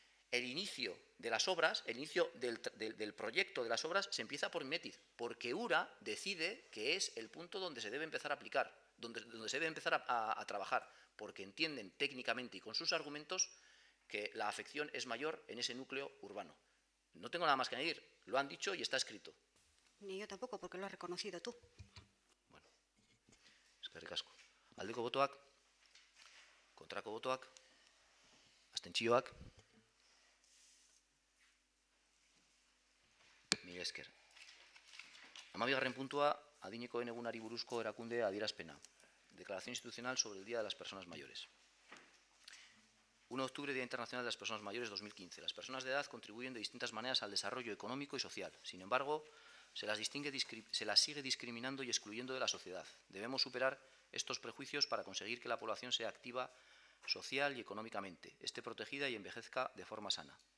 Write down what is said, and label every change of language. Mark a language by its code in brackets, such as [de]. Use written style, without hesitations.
[es] El inicio de las obras, el inicio del proyecto de las obras se empieza por Mimetiz, porque URA decide que es el punto donde se debe empezar a aplicar. donde se debe empezar a trabajar, porque entienden técnicamente y con sus argumentos que la afección es mayor en ese núcleo urbano. No tengo nada más que añadir, lo han dicho y está escrito. Ni yo tampoco, porque lo has reconocido tú. [eu] Bueno, eskerrik asko. Aldeko botoak, kontrako botoak, abstentzioak. Mila esker. 12. puntua, adinekoen egunari buruzko erakunde adierazpena. [es] Declaración institucional sobre el Día de las Personas Mayores. 1 de octubre, Día Internacional de las Personas Mayores 2015. Las personas de edad contribuyen de distintas maneras al desarrollo económico y social. Sin embargo, se las sigue discriminando y excluyendo de la sociedad. Debemos superar estos prejuicios para conseguir que la población sea activa social y económicamente, esté protegida y envejezca de forma sana.